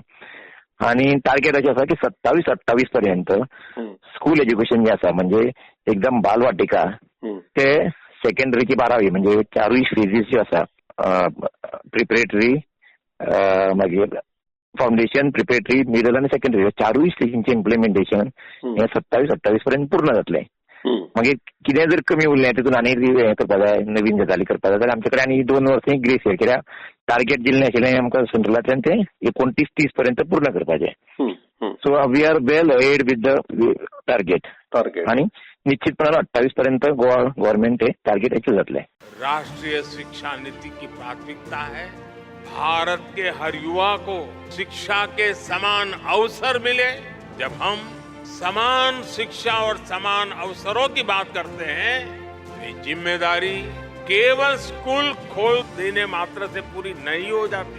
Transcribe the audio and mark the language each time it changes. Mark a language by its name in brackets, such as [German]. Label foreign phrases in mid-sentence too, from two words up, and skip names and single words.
[Konkani] आणि टार्गेट अशें आसा की 27-28 पर्यंत [English] school education [Konkani] जें आसा म्हणजे एकदम बालवाटिका ते सेकंडरीची 12वी म्हणजे 4 फेजीस ज्यो आसा प्रिपरेटरी मागीर [English] foundation, preparatory, middle [Konkani] आनी सेकंडरी 4 [English] stages implementation [Konkani] हे 27-28 पर्यंत पूर्ण जातलें. मागीर कितें जर कमी उरलें तितून आनी हें करपा जाय, नवीन गजाली करपा जाय जाल्यार आमचे कडेन आनी 2 वर्सां [English] grace year [Konkani] कित्याक टार्गेट दिल्लें आशिल्लें आमकां सेंट्रलांतल्यान तें 29-30 पर्यंत पूर्ण करपाचें. [English] so we are well ahead with the target [Konkani] आणि निश्चितपणान 28 पर्यंत गोवा गव्हर्नमेंट हे टार्गेट अचीव जातले. [Hindi] राष्ट्रीय शिक्षा नीति की प्राथमिकता है भारत के हर युवा को शिक्षा के समान अवसर मिले. जब हम समान शिक्षा और समान अवसरों की बात करते हैं ये जिम्मेदारी केवल स्कूल खोल देने मात्र से पूरी नहीं हो जाती.